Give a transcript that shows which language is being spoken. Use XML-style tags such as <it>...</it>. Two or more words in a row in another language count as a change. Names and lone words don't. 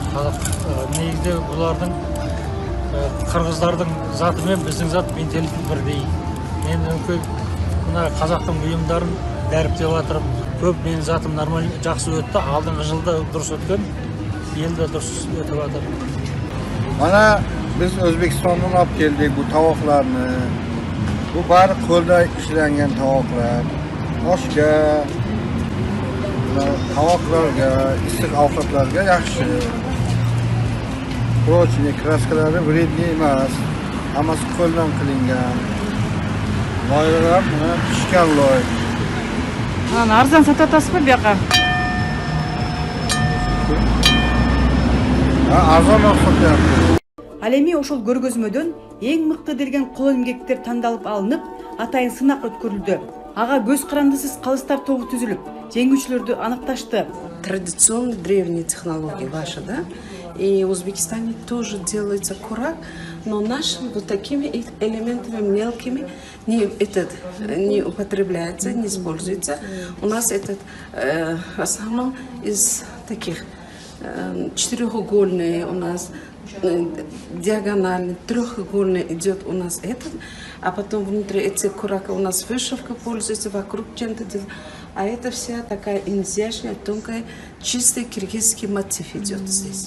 <ky>Негизде булардын кыргыздардын заты менен биздин зат менталитет бирдей. Мен мына казактын буюмдарын дариптеп атырым. Көп менин затым нормаль, жакшы өттү. Алдыңкы жылда дурус өткөн, элде дурус өтүп атыр.</ky> <uz>Mana biz O'zbekistondan olib keldik bu tovoqlarni. Bu bari qo'lda ishlangan tovoqlar. Oshga, tovoqlarga, issiq ovqatlarga yaxshi. Prochniy kraskalari vredniy emas. Hammasi qo'ldan qilingan. Loyihalar pishgan loy. Ana arzon sotatasizmi bu yoqqa? Arzon sotyapti.</uz> <ky>Ал эми ошол көргөзмөдөн эң мыкты делген кол эмгектер тандалып алынып, атайын сынак өткөрүлдү. Ага көз карандысыз калыстар тобу түзүлүп, жеңүүчүлөрдү аныкташты.</ky> <ru>Традиционные древние технологии ваши, да? И в Узбекистане тоже делается курак, но нашими вот такими элементами мелкими не употребляется, не используется. У нас этот в основном из таких четырехугольные у нас, диагональный, трехугольный идет у нас этот, а потом внутри этих курака у нас вышивка пользуется, вокруг чем-то, а это вся такая изящная, тонкая, чистый киргизский мотив идет здесь.</ru>